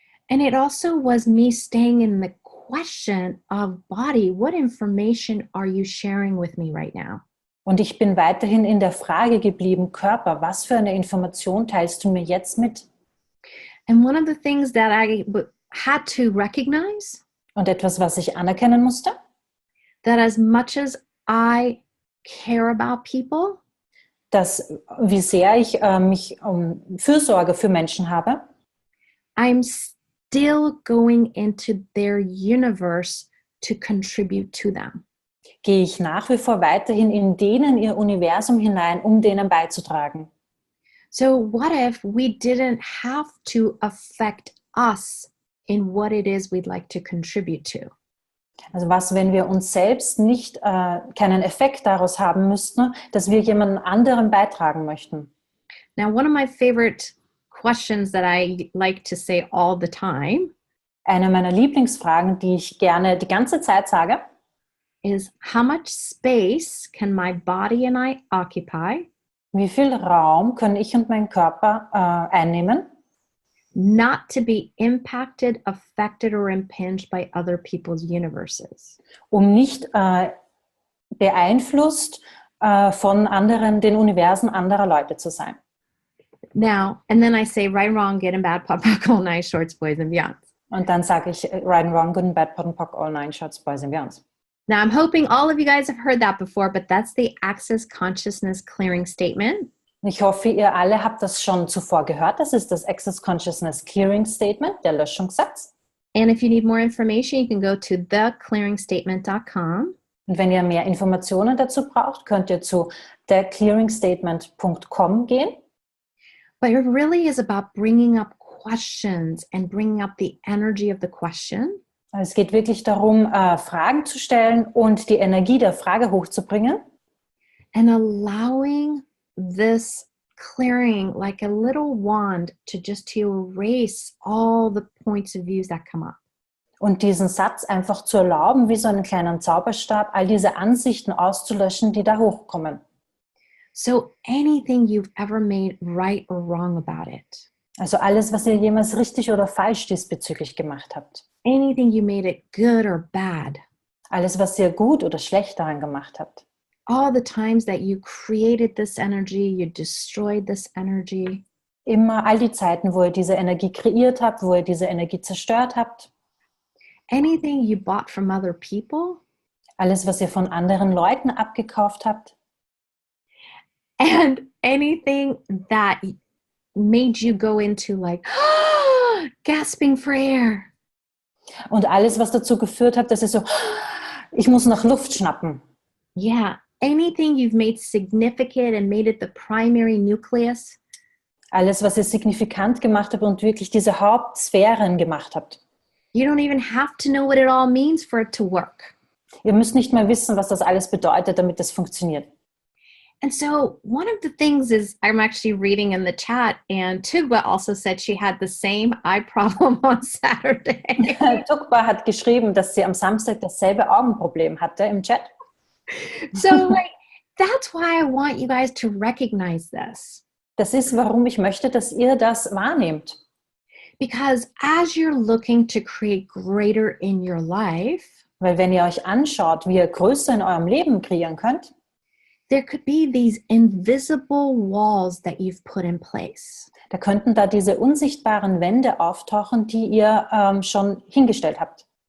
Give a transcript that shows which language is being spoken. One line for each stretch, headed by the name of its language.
English: And it also was me staying in the question of body, what information are you sharing with me right now?
German: Und ich bin weiterhin in der Frage geblieben, Körper, was für eine Information teilst du mir jetzt mit?
English: And one of the things that I had to recognize,
German: Und etwas, was ich anerkennen musste,
English: that as much as I care about people,
German: dass wie sehr ich mich um Fürsorge für Menschen habe,
English: I'm still going into their universe to contribute to them.
German: gehe ich nach wie vor weiterhin in denen ihr Universum hinein, um denen beizutragen.
English: So what if we didn't have to affect us in what it is we'd like to contribute to?
German: Also was, wenn wir uns selbst nicht keinen Effekt daraus haben müssten, dass wir jemanden anderen beitragen möchten?
English: Now, one of my favorite questions that I like to say all the time
German: Eine meiner Lieblingsfragen, die ich gerne die ganze Zeit sage,
English: is, how much space can my body and I occupy
German: wie viel Raum können ich und mein Körper einnehmen,
English: not to be impacted, affected, or impinged by other people's universes?
German: um nicht beeinflusst von anderen, den Universen anderer Leute zu sein.
English: Now, and then I say right, wrong, good and bad, pop, rock, all night, shorts, boys and beyonds.
German: Und dann sage ich
English: right and wrong, good and bad, pot and pock, all nine shorts, boys and beyonds. Now, I'm hoping all of you guys have heard that before, but that's the Access Consciousness Clearing Statement.
German: Ich hoffe, ihr alle habt das schon zuvor gehört. Das ist das Access Consciousness Clearing Statement, der Löschungssatz.
English: And if you need more information, you can go to theclearingstatement.com.
German: Und wenn ihr mehr Informationen dazu braucht, könnt ihr zu theclearingstatement.com gehen.
English: But it really is about bringing up questions and bringing up the energy of the question.
German: Es geht wirklich darum, Fragen zu stellen und die Energie der Frage hochzubringen.
English: And allowing this clearing, like a little wand, to erase all the points of views that come up.
German: Und diesen Satz einfach zu erlauben, wie so einen kleinen Zauberstab, all diese Ansichten auszulöschen, die da hochkommen.
English: So anything you've ever made right or wrong about it.
German: Also alles, was ihr jemals richtig oder falsch diesbezüglich gemacht habt.
English: Anything you made it good or bad.
German: Alles, was ihr gut oder schlecht daran gemacht habt.
English: All the times that you created this energy, you destroyed this energy.
German: Immer all die Zeiten, wo ihr diese Energie kreiert habt, wo ihr diese Energie zerstört habt.
English: Anything you bought from other people.
German: Alles, was ihr von anderen Leuten abgekauft habt.
English: And anything that made you go into like gasping for air.
German: Und alles, was dazu geführt hat, dass ihr so, ich muss nach Luft schnappen.
English: Yeah, anything you've made significant and made it the primary nucleus.
German: Alles, was ihr signifikant gemacht habt und wirklich diese Hauptsphären gemacht habt.
English: You don't even have to know what it all means for it to work.
German: Ihr müsst nicht mal wissen, was das alles bedeutet, damit das funktioniert.
English: And so one of the things is, I'm actually reading in the chat, and Tugba also said she had the same eye problem on Saturday.
German: Tukba hat geschrieben, dass sie am Samstag dasselbe Augenproblem hatte im Chat.
English: So like, that's why I want you guys to recognize this.
German: Das ist, warum ich möchte, dass ihr das wahrnehmt.
English: Because as you're looking to create greater in your life,
German: Weil wenn ihr euch anschaut, wie ihr Größe in eurem Leben kreieren könnt,
English: there could be these invisible walls that you've put in place.
German: da könnten da diese unsichtbaren Wände auftauchen, die ihr schon hingestellt habt.